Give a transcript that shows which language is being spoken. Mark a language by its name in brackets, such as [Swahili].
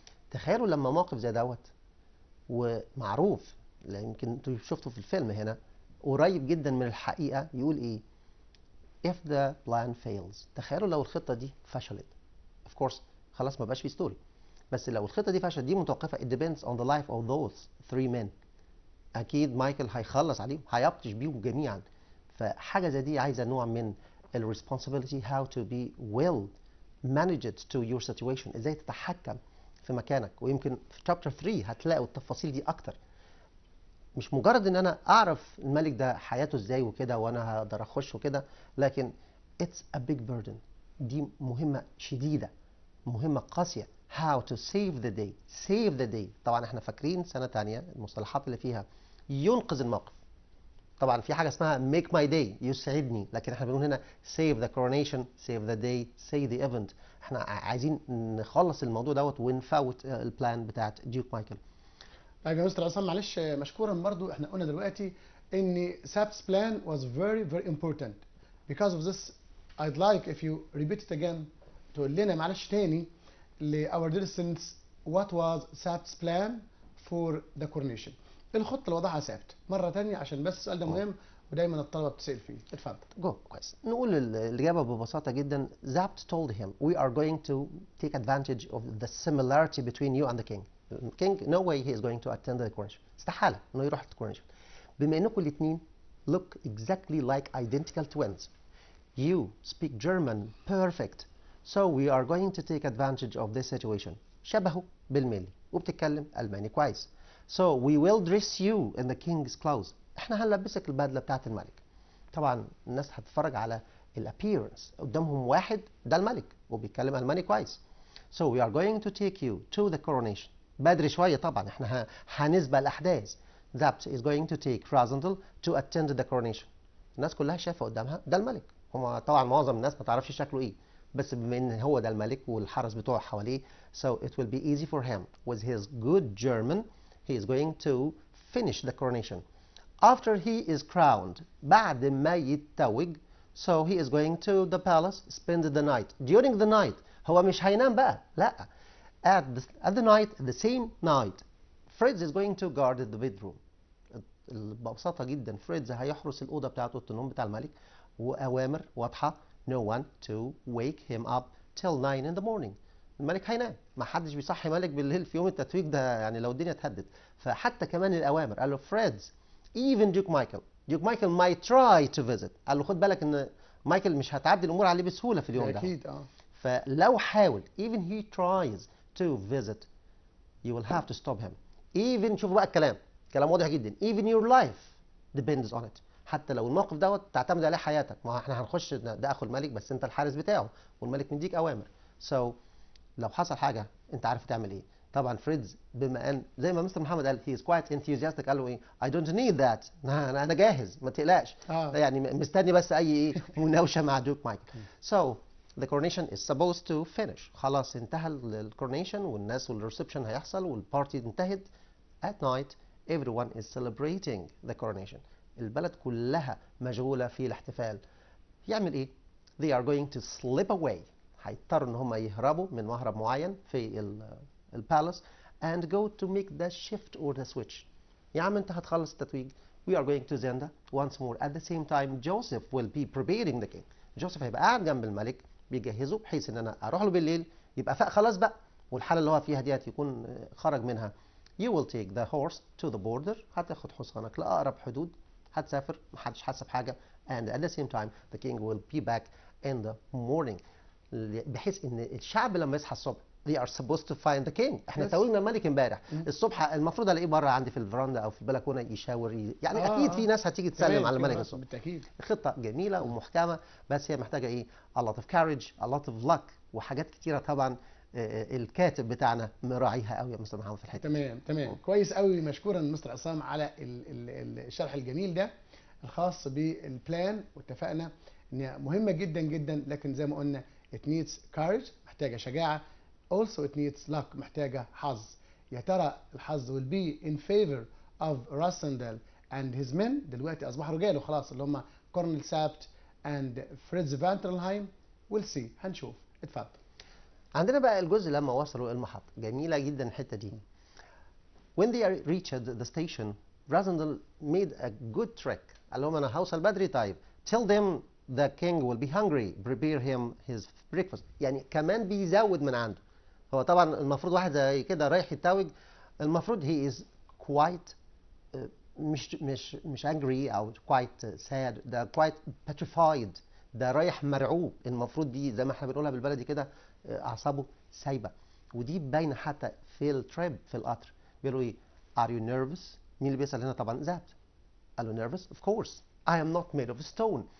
[Arabic] تخيلوا لما موقف زي دوت ومعروف يمكن انتوا شفتوا في الفيلم هنا قريب جدا من الحقيقه يقول ايه؟ [English] if the plan fails. [Arabic] تخيلوا لو الخطه دي فشلت. [English] of course [Arabic] خلاص ما بقاش في ستوري. بس لو الخطه دي فشلت دي متوقفه [English] it depends on the life of those 3 men. [Arabic] اكيد مايكل هيخلص عليهم هيبطش بيهم جميعا. فحاجه زي دي عايزه نوع من ال [English] responsibility how to be well managed to your situation. [Arabic] ازاي تتحكم في مكانك. ويمكن في chapter 3 هتلاقوا التفاصيل دي اكتر. مش مجرد ان انا اعرف الملك ده حياته ازاي وكده وانا هقدر اخش وكده، لكن [English] it's a big burden. [Arabic] دي مهمه شديده، مهمه قاسيه. [English] how to save the day. [Arabic] save the day. طبعا احنا فاكرين سنه تانية المصطلحات اللي فيها ينقذ الموقف. طبعا في حاجه اسمها [English] make my day [Arabic] يسعدني، لكن احنا بنقول هنا [English] save the coronation, save the day, save the event. [Arabic] احنا عايزين نخلص الموضوع دوت ونفوت البلان بتاعت ديوك مايكل. طيب يا مستر عصام معلش مشكورا برضو احنا قلنا دلوقتي ان [English] SAP's plan was very important. Because of this I'd like if you repeat it again [Arabic] تقول لنا معلش تاني ل [English] our dear students what was SAP's plan for the coronation. [Arabic] الخطة اللي وضعها ثابت مرة تانية عشان بس السؤال ده مهم ودايما الطلبة بتسأل فيه. اتفضل. كويس. نقول الإجابة ببساطة جدا. [English] Zapt told him we are going to take advantage of the similarity between you and the king. King no way he is going to attend the coronation. [Arabic] استحالة إنه يروح الكورونيشن. بما إنكم الاتنين [English] look exactly like identical twins. You speak German perfect. So we are going to take advantage of this situation. [Arabic] شبهه بالملي وبتتكلم ألماني كويس. [English] So we will dress you in the king's clothes. [Arabic] احنا هنلبسك البدلة بتاعت الملك. طبعا الناس هتتفرج على الابييرنس قدامهم واحد ده الملك وبيتكلم ألماني كويس. [English] So we are going to take you to the coronation. [Arabic] بدري شوية طبعا احنا هنسبق الأحداث. [English] Zapt is going to take Razental to attend the coronation. [Arabic] الناس كلها شايفة قدامها ده الملك. هم طبعا معظم الناس ما تعرفش شكله ايه. بس بما ان هو ده الملك والحرس بتوعه حواليه [English] so it will be easy for him with his good German he is going to finish the coronation after he is crowned. [Arabic] بعد ما يتوج [English] so he is going to the palace spend the night. During the night [Arabic] هو مش هينام بقى لا [English] at the night the same night Fritz is going to guard the bedroom. [Arabic] ببساطة جدا فريدز هيحرس الأوضة بتاعته أوضة النوم بتاع الملك وأوامر واضحة [English] no one to wake him up till 9 in the morning. [Arabic] الملك هينام ما حدش بيصحي ملك بالليل في يوم التتويج ده يعني لو الدنيا اتهدت. فحتى كمان الأوامر قال له فريدز [English] even Duke Michael might try to visit. [Arabic] قال له خد بالك ان مايكل مش هتعدي الامور عليه بسهوله في اليوم ده اكيد فلو حاول [English] even he tries to visit you will have to stop him. even [Arabic] شوفوا بقى كلام واضح جدا [English] even your life depends on it. [Arabic] حتى لو الموقف دوت تعتمد عليه حياتك ما احنا هنخش ده اخو الملك بس انت الحارس بتاعه والملك مديك اوامر so لو حصل حاجه انت عارف تعمل ايه. طبعا فريدز بما ان زي ما مستر محمد قال [English] he is quite enthusiastic [Arabic] قال له ايه [English] I don't need that [Arabic] انا جاهز ما تقلقش يعني مستني بس اي مناوشه مع دوك مايكل. [English] so the coronation is supposed to finish. [Arabic] خلاص انتهى الكورونيشن والناس والريسبشن هيحصل والبارتي انتهت. [English] at night everyone is celebrating the coronation. [Arabic] البلد كلها مشغوله في الاحتفال. يعمل ايه؟ [English] they are going to slip away. [Arabic] هيضطروا ان هم يهربوا من مهرب معين في البالاس [English] and go to make the shift or the switch. [Arabic] يا عم انت هتخلص التتويج [English] we are going to Zenda once more at the same time Joseph will be preparing the king. [Arabic] جوزيف هيبقى قاعد جنب الملك بيجهزه بحيث ان انا اروح له بالليل يبقى فاق خلاص بقى، والحاله اللي هو فيها ديت يكون خرج منها. [English] You will take the horse to the border. [Arabic] هتاخد حصانك لأقرب حدود، هتسافر محدش حاسس بحاجة. [English] And at the same time the king will be back in the morning. [Arabic] بحيث ان الشعب لما يصحى الصبح [English] they are supposed to find the king. [Arabic] احنا توجنا الملك امبارح الصبح، المفروض الاقيه بره عندي في الفراندا او في البلكونه يشاور يعني اكيد في ناس هتيجي تسلم على الملك الصبح. بالتاكيد. خطه جميله ومحكمه، بس هي محتاجه ايه؟ [English] a lot of courage, a lot of luck، [Arabic] وحاجات كتيره طبعا الكاتب بتاعنا مراعيها قوي يا مستر محمد في الحته. تمام كويس قوي. مشكورا مستر عصام على الشرح الجميل ده الخاص بالبلان، واتفقنا ان مهمه جدا جدا، لكن زي ما قلنا [English] it needs courage، [Arabic] محتاجه شجاعه. [English] also it needs luck، [Arabic] محتاجه حظ. يا ترى الحظ [English] will be in favor of Rassendal and his men، [Arabic] دلوقتي اصبحوا رجاله خلاص، اللي هم كورنيل سابت and فريدز فانترلهايم. [English] we'll see، [Arabic] هنشوف. اتفضل. عندنا بقى الجزء لما وصلوا المحطة، جميلة جدا الحتة دي. [English] When they reached the station, Rassendal made a good trick. [Arabic] قال لهم أنا هوصل بدري، طيب [English] tell them the king will be hungry, prepare him his breakfast. [Arabic] يعني كمان بيزود من عنده. هو طبعا المفروض واحد زي كده رايح يتوج، المفروض [English] he is quite [Arabic] مش angry أو [English] quite sad، [Arabic] ده [English] quite petrified، [Arabic] ده رايح مرعوب. المفروض دي زي ما احنا بنقولها بالبلدي كده اعصابه سايبه، ودي باينه حتى في التريب في القطر. بيقولوا ايه؟ [English] Are you nervous؟ [Arabic] مين اللي بيسأل هنا؟ طبعا ذات. قال له [English] nervous of course I am not made of stone.